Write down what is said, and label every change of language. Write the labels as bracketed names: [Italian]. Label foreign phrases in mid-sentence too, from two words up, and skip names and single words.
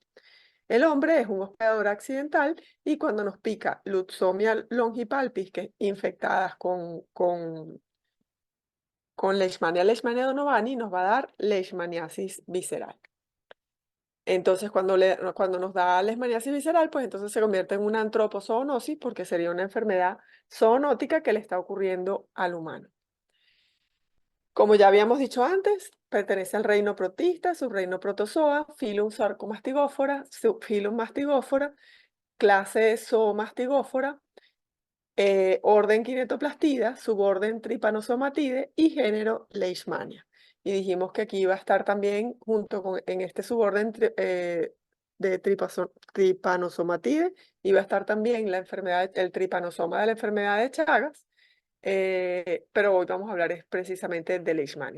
[Spanish] El hombre es un hospedador accidental y cuando nos pica Lutzomia longipalpis, que es infectadas con Leishmania donovani, nos va a dar leishmaniasis visceral. Entonces, cuando nos da leishmaniasis visceral, pues entonces se convierte en una antropozoonosis porque sería una enfermedad zoonótica que le está ocurriendo al humano. Como ya habíamos dicho antes, pertenece al reino protista, subreino protozoa, filum Sarcomastigófora, subfilum Mastigófora, clase Zoomastigófora, orden Kinetoplastida, suborden Trypanosomatide y género Leishmania. Y dijimos que aquí iba a estar también, junto con en este suborden de Trypanosomatide, iba a estar también la enfermedad, el tripanosoma de la enfermedad de Chagas, pero hoy vamos a hablar precisamente de Leishmania.